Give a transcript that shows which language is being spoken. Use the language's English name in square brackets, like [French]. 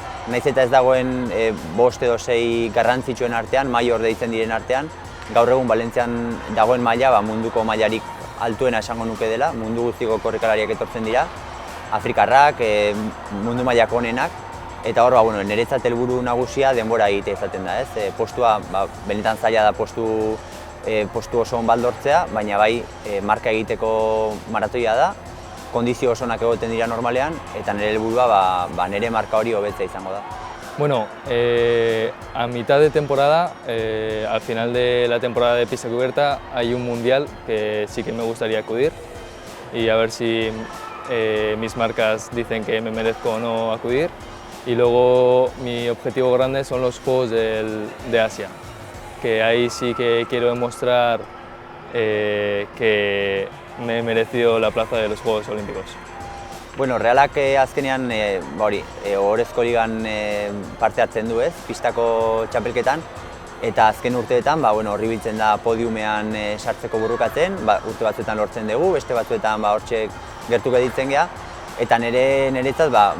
[Basque] Nahiz eta ez dagoen 5 edo 6 garrantzitsuen artean, major deitzen diren artean, gaur egun Valentzian dagoen maila munduko mailarik altuena esango nuke dela, mundu guztiko korrikalariak etortzen dira, afrikarrak, mundu mailako onenak, eta hor, niretzat helburu nagusia denbora egitea izaten da, ez? Postua, benetan zaila da postu oso on bat lortzea, baina bai marka egiteko maratoia da, kondizio oso onak egoten dira normalean, eta nire helburua nire marka hori hobetzea izango da. [Spanish] Bueno, a mitad de temporada, al final de la temporada de pista cubierta, hay un mundial que sí que me gustaría acudir y a ver si mis marcas dicen que me merezco o no acudir. Y luego mi objetivo grande son los Juegos de Asia, que ahí sí que quiero demostrar que me he merecido la plaza de los Juegos Olímpicos. [Basque] Bueno, Realak azkenean ohorezko ligan parte hartzen du, pistako txapelketan, eta azken urteetan horri biltzen da podiumean sartzeko burrukatzen, urte batzuetan lortzen dugu, beste batzuetan hortxe gertu gelditzen geha, eta niretzat